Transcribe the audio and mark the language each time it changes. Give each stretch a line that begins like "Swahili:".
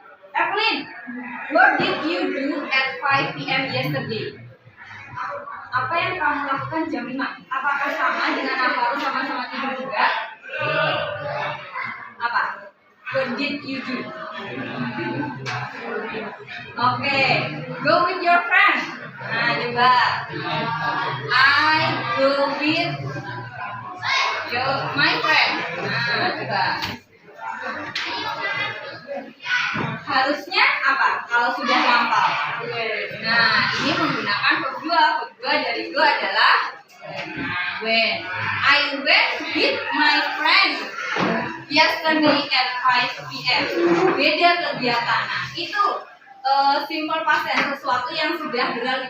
English: Evelyn, what did you do at 5 p.m. yesterday?
Indonesian: Apa yang kamu lakukan jam 5? Apakah sama dengan aku sama-sama tidur juga? Apa?
English: What did you do? Oke, go with your friend.
Indonesian: Nah, coba.
English: I go with my friend.
Indonesian: Nah, coba. Harusnya apa? Kalau sudah lampau. Nah, ini menggunakan verb 2. Verb 2 dari go adalah when.
English: I went with my friend yesterday at 5 p.m.
Indonesian: Beda kegiatan. Nah, itu simple past tense, sesuatu yang sudah berlalu.